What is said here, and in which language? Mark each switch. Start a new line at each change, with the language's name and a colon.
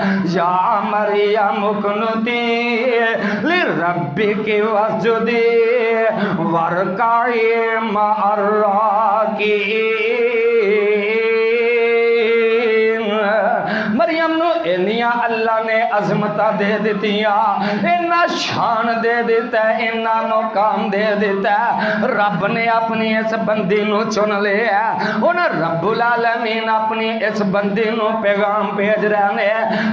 Arabic: یا مریم اقنتی لربک واسجدی وارکعی مع الراکعین.
Punjabi: مریم نو انیاں اللہ نے عظمتہ دے دیتیاں, انہ شان دے دیتا ہے, انہ مقام دے دیتا ہے. رب نے اپنی اس بندی نو چن لے ہے, انہ رب العالمین اپنی اس بندی نو پیغام بھیج رہے ہیں.